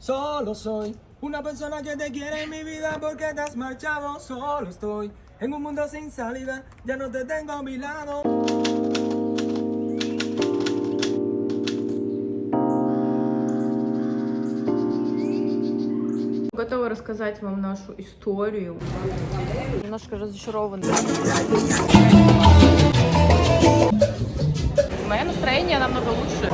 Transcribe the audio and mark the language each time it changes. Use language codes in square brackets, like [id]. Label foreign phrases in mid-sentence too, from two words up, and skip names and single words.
[es] Solo soy una persona que te quiere en mi vida porque te has marchado. Solo estoy en un mundo sin salida, ya no te tengo a mi lado. [ru] Готова рассказать вам нашу историю. Немножко разочарована. Мое настроение намного лучше.